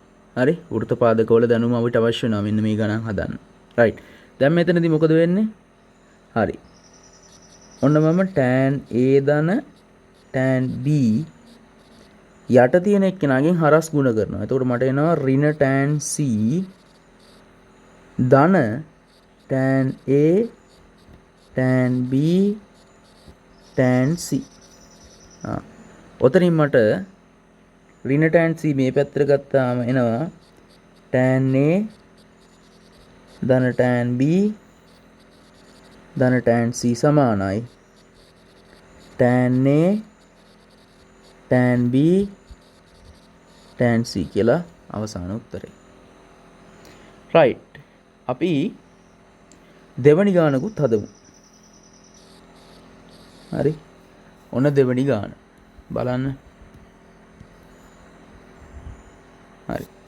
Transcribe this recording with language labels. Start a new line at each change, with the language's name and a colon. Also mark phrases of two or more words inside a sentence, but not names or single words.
Sinhala: වෘත්ත පාදකවල දැනුම අපිට අවශ්‍ය වෙනවා මෙන්න මේ ගණන් හදන්න. right. දැන් මෙතනදී මොකද වෙන්නේ? හරි. ඔන්න මම tan A ධන tan B යට තියෙන එක්කෙනාගෙන් හරස් ගුණ කරනවා. එතකොට මට එනවා ඍණ tan C ධන tan A tan B tan C. ඔතනින් මට ඍණ tan C මේ පැත්තට ගත්තාම එනවා tan A ධන tan B ධන tan C සමානයි tan A tan B tan C කියලා අවසාන උත්තරේ. right. අපි දෙවනි ගානකුත් හදමු. හරි. ඔන්න දෙවනි ගාන. බලන්න. හරි.